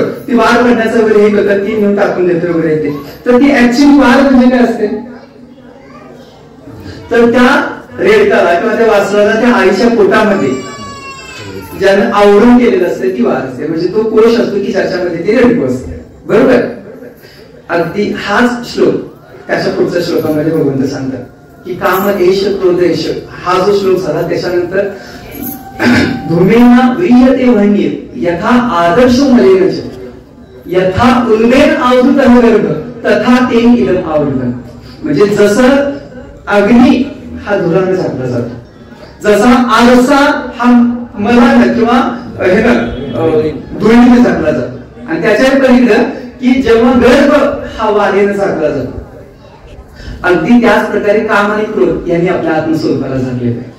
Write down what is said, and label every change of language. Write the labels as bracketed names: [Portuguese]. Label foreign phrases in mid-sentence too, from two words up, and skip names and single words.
[Marathi] ती वार करण्याचं वगैरे हे करतात ती नेऊन टाकून देतो वगैरे येते. तर ती ऍक्च्युअली वार म्हणजे काय असते तर त्या रेडकाला किंवा त्या वासराला त्या आईच्या पोटामध्ये ज्यानं आवरण केलेलं असतं ती वार असते. म्हणजे तो कोश असतो की ज्याच्यामध्ये ते रेडकू असते बरोबर. अगदी हाच श्लोक त्याच्या पुढच्या श्लोकामध्ये भगवंत सांगतात की [Sanskrit] काम एष क्रोध एष [Marathi] हा जो श्लोक झाला त्याच्यानंतर [Sanskrit] धूमेना व्रियते वह्निर यथा आदर्श मलेन च यथा उल्बेन आवृतः गर्भ तथा तेन इदम आवृतम्. [Marathi] म्हणजे जसं अग्नी हा धुराने झाकला जातो जसा आरसा हा मलाने किंवा धुळीने झाकला जातो आणि त्याच्या पलीकडे की जेव्हा गर्भ हा वारेने झाकला जातो अगदी त्याच प्रकारे काम आणि क्रोध यांनी आपल्या आत्मस्वरूपाला झालेलं आहे.